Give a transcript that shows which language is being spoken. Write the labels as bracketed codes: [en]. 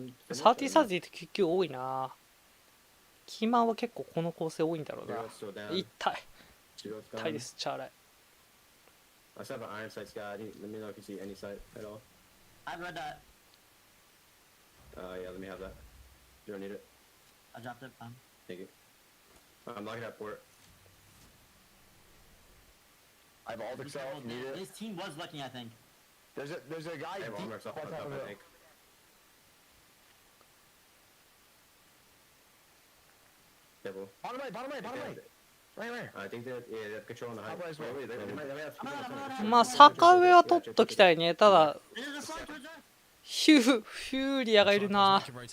[ja] 30って結局多いな。キーマンは結構この構成多いんだろうな。痛いです、チャーライ。 [en] I still have an iron sight, Scott. Let me know if you see any sight at all. I've read that. Yeah, let me have that. You don't need it. I dropped it. Thank you. I'm locking that port. I have all the cells. Need it. This team was looking, I think. There's a guy. I have all myself fucked up, I think. Bottom right. Right. I think that they have control on the height. Wait. [ja] まあ坂上は取っときたいね。ただフューリアがいるな。